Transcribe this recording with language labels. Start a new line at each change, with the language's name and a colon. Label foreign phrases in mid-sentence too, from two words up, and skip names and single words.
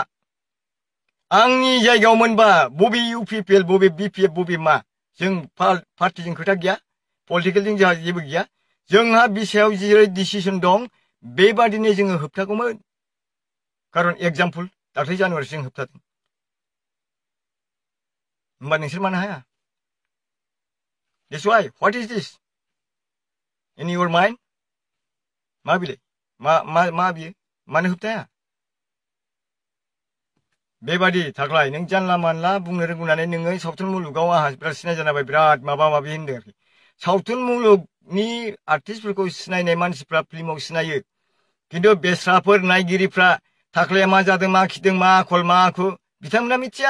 Bodo: आंनि जायगायाव मोनबा बबे इउपिपिएल, बबे बिपिएफ, बबे मा, जों पार्टिजों खोथा गैया, पलिटिकेलजों जोंहा जेबो गैया। जोंहा बिसायाव जेरै डिसिसन दं बेबादिनो जोङो होबथागौमोन। खारन एग्जाम्पल दाख्लै जानुवारियाव जों होबथादों। होमबा नोंसोर मानो हाया?
English: That's why. What is this? In your mind?
Bodo: मा बिलाय? मा बियो? मानो होबथाया? बेबादि थाख्लाय नों जानला मानला बुंनो रोंगौनानै नोङो सावथुन मुलुगाव आंहा बिराद सिनाय जानाय, बिराद माबा माबि होनदों आरोखि। सावथुन मुलुगनि आर्टिस्टफोरखौ सिनायनाय मानसिफ्रा फिल्माव सिनायो, खिन्थु बेस्राफोर नायगिरिफ्रा थाख्लाया मा जादों, मा खिदों, मा आखल, मा आखु, बिथांमोना मिथिया।